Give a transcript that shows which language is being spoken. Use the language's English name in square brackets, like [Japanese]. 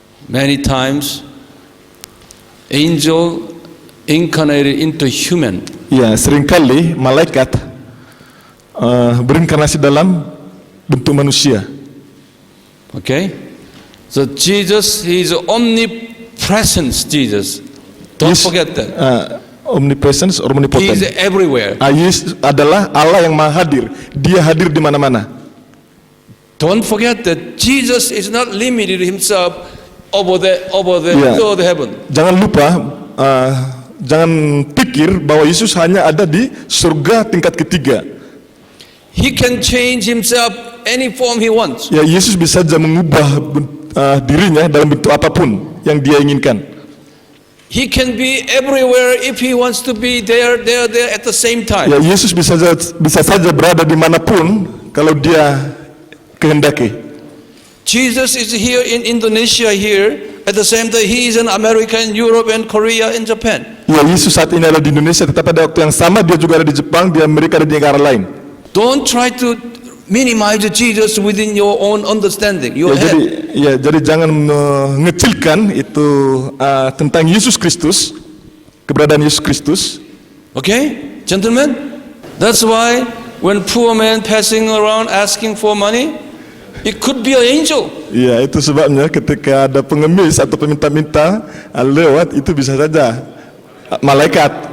[English] Many times, angel incarnated into human. [Indonesian] Ya, seringkali malaikat berinkarnasi dalam bentuk manusia. [English] Okay? So Jesus, He is omnipresence. Jesus, don't forget that. Omnipresence or He omnipotent. is everywhere. [Indonesian] Yesus adalah Allah yang maha hadir. Dia hadir di mana-mana. [English] Don't forget that Jesus is not limited Himself over the Yeah. third heaven. [Indonesian] Jangan lupa, jangan pikir bahwa Yesus hanya ada di surga tingkat ketiga. [English] He can change Himself any form He wants. [Indonesian] Ya, Yesus bisa saja mengubah dirinya dalam bentuk apapun yang Dia inginkan. [English] He can be everywhere if He wants to be there at the same time. [Indonesian] Ya, Yesus bisa saja berada dimanapun kalau Dia kehendaki. [English] Jesus is here in Indonesia here. At the same time, He is in America, in Europe, and Korea, and Japan. [Indonesian] Ya, Yesus saat ini ada di Indonesia, tetapi pada waktu yang sama Dia juga ada di Jepang, di Amerika, dan di negara lain. [English] Don't try to minimize Jesus within your own understanding, your head. [Indonesian] Jadi jangan mengecilkan itu tentang Yesus Kristus, keberadaan Yesus Kristus. [English] Okay, gentlemen? That's why when poor man passing around asking for money, it could be an angel. [Indonesian] Ya, itu sebabnya ketika ada pengemis atau peminta-minta lewat, itu bisa saja malaikat.